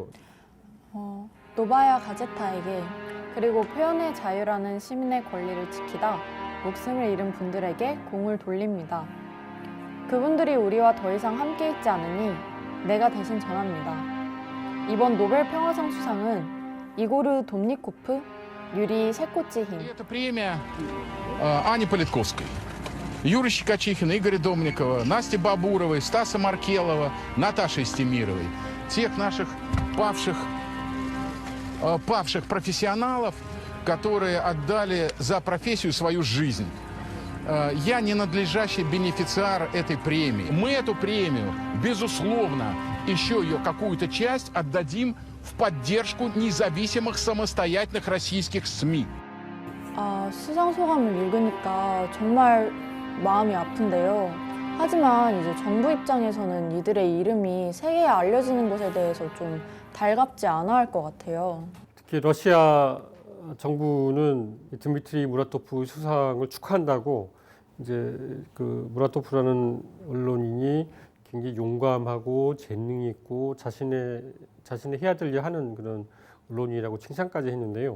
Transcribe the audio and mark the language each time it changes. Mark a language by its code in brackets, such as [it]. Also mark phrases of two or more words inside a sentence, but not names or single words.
[ko] 노바야 가제타에게 그리고 표현의 자유라는 시민의 권리를 지키다 목숨을 잃은 분들에게 공을 돌립니다. 그분들이 우리와 더 이상 함께 있지 않으니 내가 대신 전합니다. 이번 노벨 평화상 수상은 이고르 돔니코프, 유리 셰코치힌. [ru] Это премия Ани Политковской, Юры Щекочихина, Игоря Домникова, Насти Бабуровой, Стаса Маркелова, Наташи Стемировой. Тех наших павших профессионалов, которые отдали за профессию свою жизнь. Я не надлежащий бенефициар этой премии. Мы эту премию, безусловно, еще ее какую-то часть отдадим в поддержку независимых самостоятельных российских СМИ. [ko] 수상 소감을 읽으니까 정말 마음이 아픈데요. 하지만 이제 정부 입장에서는 이들의 이름이 세계에 알려지는 것에 대해서 좀 달갑지 않아 할 것 같아요. 특히 러시아 정부는 드미트리 무라토프 수상을 축하한다고 이제 그 무라토프라는 언론인이 굉장히 용감하고 재능이 있고 자신의 해야 될 일 하는 그런 언론이라고 칭찬까지 했는데요.